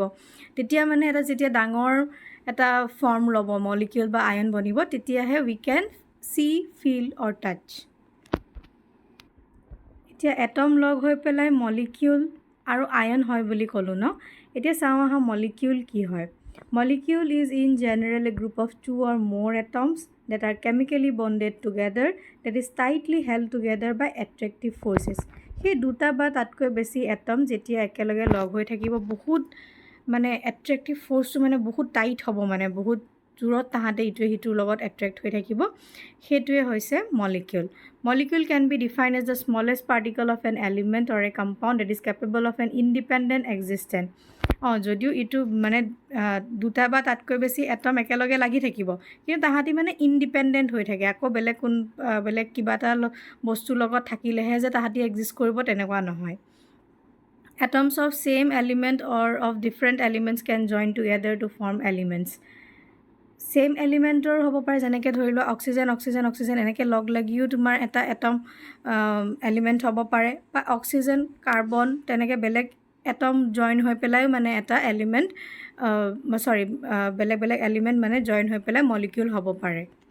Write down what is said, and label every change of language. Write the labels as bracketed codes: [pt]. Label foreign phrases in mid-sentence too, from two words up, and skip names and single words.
[as] তেতিয়া এটা যেতিয়া ডাঙৰ এটা ফৰ্ম ল'ব, মলিকিউল বা আয়ন বনিব, তেতিয়াহে [en] we can see feel or touch. [as] এতিয়া এটম লগ হৈ পেলাই মলিকিউল আৰু আয়ন হয় বুলি ক'লোঁ ন। এতিয়া চাওঁ আহা মলিকিউল কি হয়। [en] Molecule is in general a group of two or more atoms that are chemically bonded together, that is tightly held together by attractive forces. [as] সেই দুটা বা তাতকৈ বেছি এটম যেতিয়া একেলগে লগ হৈ থাকিব, বহুত এট্ৰেক্টিভ ফ'ৰ্চটো বহুত টাইট হ'ব, বহুত দূৰত তাহাঁতে ইটোৱে সিটোৰ লগত এট্ৰেক্ট হৈ থাকিব, সেইটোৱে হৈছে মলিকিউল। [en] Molecule can be defined as the smallest particle of an element or a compound that is capable of an independent existence. [as] যদিও ইটো দুটা বা তাতকৈ বেছি এটম একেলগে লাগি থাকিব, কিন্তু তাহাঁতি ইণ্ডিপেণ্ডেণ্ট হৈ থাকে, আকৌ বেলেগ কিবা এটা বস্তুৰ লগত থাকিলেহে যে তাহাঁতি এক্সিষ্ট কৰিব, তেনেকুৱা নহয়। [en] Atoms of same element or of different elements can join together to form elements. [as] ছেইম এলিমেণ্টৰ হ'ব পাৰে, যেনেকৈ ধৰি লোৱা অক্সিজেন এনেকৈ লগ লাগিও তোমাৰ এটা এটম এলিমেণ্ট হ'ব পাৰে, বা অক্সিজেন কাৰ্বন তেনেকৈ বেলেগ এটম জইন হৈ পেলাইও এটা এলিমেণ্ট বেলেগ এলিমেণ্ট জইন হৈ পেলাই মলিকিউল হ'ব পাৰে।